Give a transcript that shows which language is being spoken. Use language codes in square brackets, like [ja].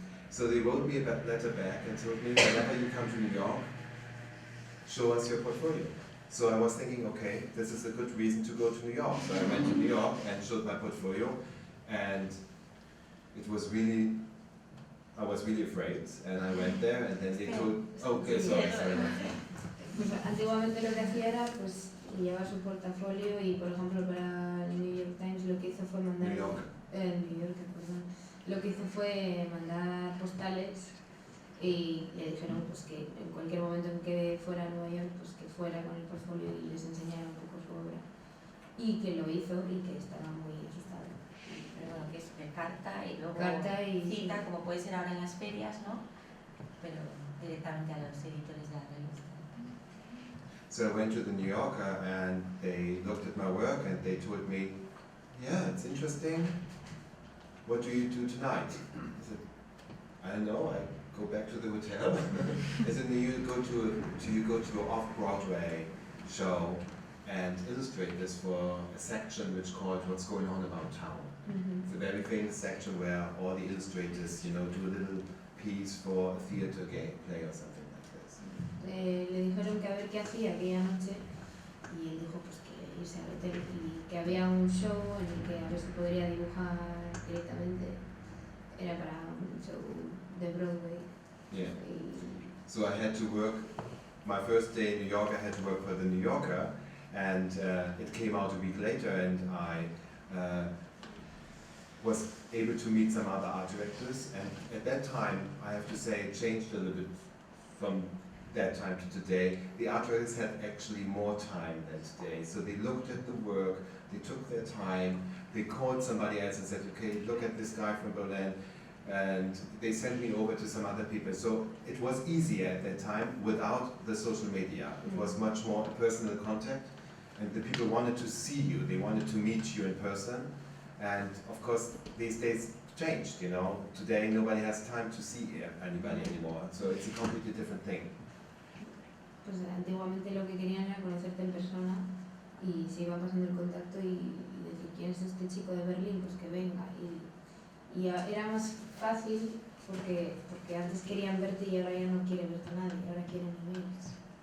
[en] So they wrote me a letter back and told me, whenever you come to New York, show us your portfolio. So I was thinking, okay, this is a good reason to go to New York. So I went to New York and showed my portfolio, and it was really, I was really afraid. And I went there, and then they told, okay, sorry. [es] Pues antiguamente lo que hacía era, pues, llevaba su portafolio y, por ejemplo, para el New York Times lo que hizo fue mandar... New York. New York, perdón. Lo que hizo fue mandar postales y le dijeron pues que en cualquier momento en que fuera a Nueva York, pues que fuera con el portfolio y les enseñara un poco su obra. Y que lo hizo y que estaba muy asustado. Pero bueno, que es de carta y luego cita, como puede ser ahora en las ferias, ¿no? Pero directamente a los editores de la revista. [en] So I went to the New Yorker and they looked at my work and they told me, yeah, it's interesting. What do you do tonight? I said, I don't know, I go back to the hotel. I said, do you go to an off-Broadway show and illustrate this for a section which called What's Going On About Town. It's a very famous section where all the illustrators, you know, do a little piece for a theater play or something like this. [es] Le dijeron que a ver qué hacía aquella noche y él dijo pues que irse al hotel y que había un show en el que a ver si podría dibujar directamente. Era para un show de Broadway. [en] Yeah. So I had to work, my first day in New York I had to work for the New Yorker, and it came out a week later, and I was able to meet some other art directors, and at that time, I have to say, it changed a little bit from that time to today. The art directors had actually more time than today, so they looked at the work, they took their time, they called somebody else and said, okay, look at this guy from Berlin, and they sent me over to some other people. So it was easier at that time without the social media. It was much more personal contact, and the people wanted to see you, they wanted to meet you in person, and of course these days changed, you know. Today nobody has time to see anybody anymore, so it's a completely different thing. [es] Pues antiguamente lo que querían era conocerte en persona y se iba pasando el contacto y decir quién es este chico de Berlín, pues que venga. Y era más fácil porque antes querían verte y ahora ya no quieren verte a nadie, ahora quieren emails.